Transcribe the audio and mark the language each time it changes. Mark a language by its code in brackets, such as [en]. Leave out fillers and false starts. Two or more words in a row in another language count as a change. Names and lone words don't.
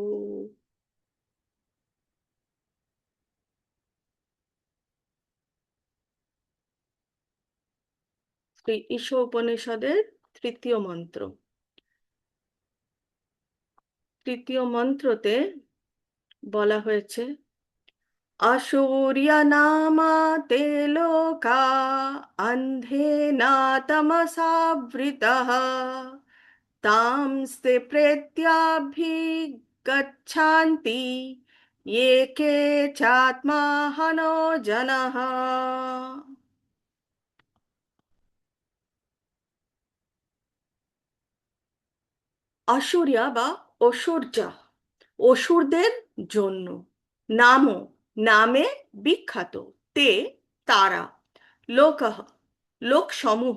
[bn] শ্রী ঈশো উপনিষদের তৃতীয় মন্ত্র। তৃতীয় মন্ত্রতে বলা হয়েছে, [sa] असूर्य नामा ते लोका अन्धेन तमसावृतः तांस्ते प्रेत्याभिगच्छन्ति ये के चात्माहनो जनः। [bn] অসুরিয়া বা অসূর্যা, অসুরদের জন্য, নামও নামে বিখ্যাত, তে তারা, লোকহ লোকসমূহ,